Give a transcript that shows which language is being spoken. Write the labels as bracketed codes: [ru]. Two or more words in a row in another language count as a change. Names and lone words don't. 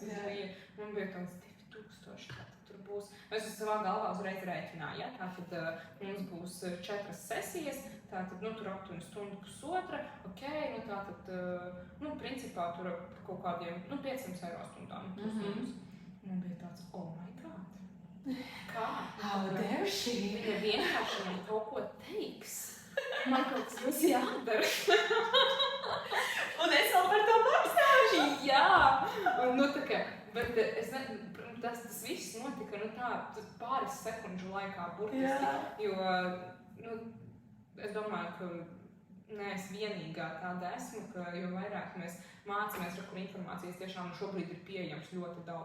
[lv] Man bija tāds 2000, tātad tur būs. Es savā galvā uzreiz rēķināju, tātad mums būs 4 sesijas, tātad, tur 8 stundu pusotra, ok, tātad, principā tur par kaut kādiem, 500 eiro stundām. Man bija tāds, [en] oh my god. Kā? How dare she? [lv] Viņa vienkārši man kaut ko teiks. Man kaut kas būs jādara. Un es vēl par to maksāšu. Jā. Un, tā kā, bet es tas viss notika, pāris sekundžu laikā burtiski, jo, es domāju, ka neesmu vienīgā tāda esmu, ka jo vairāk mēs mācāmies, kur informācijas tiešām šobrīd ir pieejams ļoti daudz.